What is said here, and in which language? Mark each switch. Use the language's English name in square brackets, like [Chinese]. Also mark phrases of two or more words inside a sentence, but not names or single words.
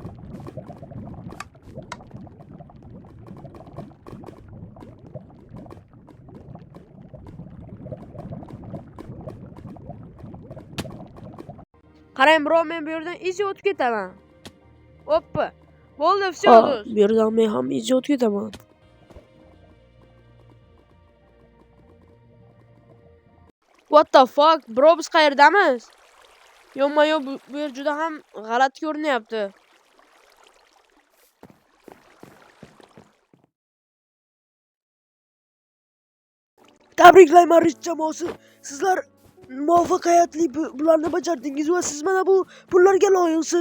[Uzbek] Qarang, bro, men bu yerdan easy o'tib ketaman. Hoppa. Bo'ldi, всё, do'st. Bu yerdan men ham easy o'tib ketaman. [English] What the fuck? [Uzbek] Bro, biz qayerdamiz? Yo'q-yo'q, bu yer juda ham g'alati ko'rinyapti. Tabriklayman, Rich jamoasi. Sizlar muvaffaqiyatli bularni bajardingiz va siz mana bu pullarga loyiqsiz.